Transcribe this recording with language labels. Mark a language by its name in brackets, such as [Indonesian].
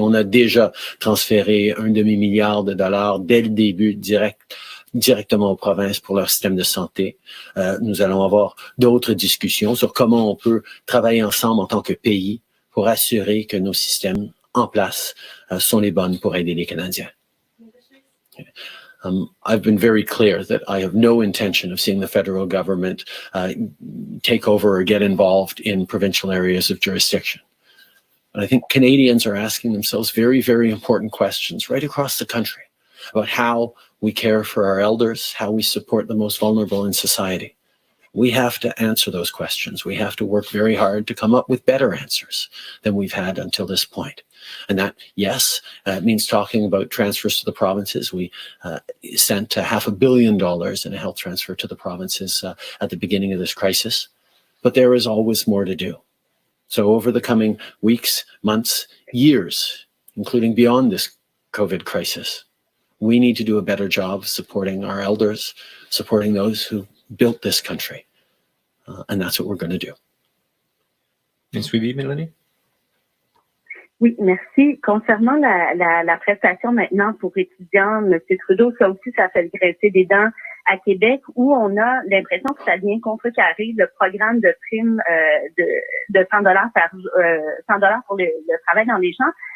[French] On a déjà transféré un demi-milliard de dollars dès le début directement aux provinces pour leur système de santé. Nous allons avoir d'autres discussions sur comment on peut travailler ensemble en tant que pays pour assurer que nos systèmes en place sont les bonnes pour aider les Canadiens. [English] I've been very clear that I have no intention of seeing the federal government take over or get involved in provincial areas of jurisdiction. But I think Canadians are asking themselves very, very important questions right across the country about how we care for our elders, how we support the most vulnerable in society. We have to answer those questions. We have to work very hard to come up with better answers than we've had until this point. And that, yes, means talking about transfers to the provinces. We sent $500 million in a health transfer to the provinces at the beginning of this crisis. But there is always more to do. So over the coming weeks, months, years, including beyond this COVID crisis, we need to do a better job supporting our elders, supporting those who built this country. And that's what we're going to do. [French] Une suivi, Mélanie? Oui, merci. Concernant la prestation maintenant pour étudiants, M. Trudeau, ça aussi, ça fait grincer des dents à Québec, où on a l'impression que ça vient contrecarrer le programme de prime de 100 $100 pour le travail dans les champs.